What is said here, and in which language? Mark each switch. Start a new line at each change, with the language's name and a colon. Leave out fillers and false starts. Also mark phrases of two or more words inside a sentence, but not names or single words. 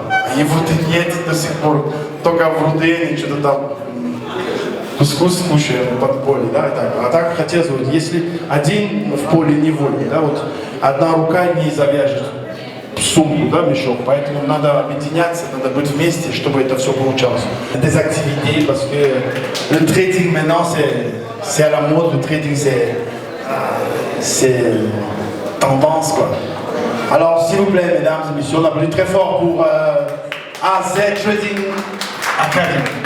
Russian: Его-то нет до сих пор, только в Рудене что-то там кускус кушаем в подполье, да, и так. А так хотелось бы, если один в поле не воин, да, вот одна рука не завяжет сумку, да, мешок, поэтому надо объединяться, надо быть вместе, чтобы это все получалось.
French: Des activités, parce que le trading maintenant c'est à la mode, le trading c'est tendance quoi. Alors s'il vous plaît mesdames et messieurs, on applaudit très fort pour AZ Trading Academy.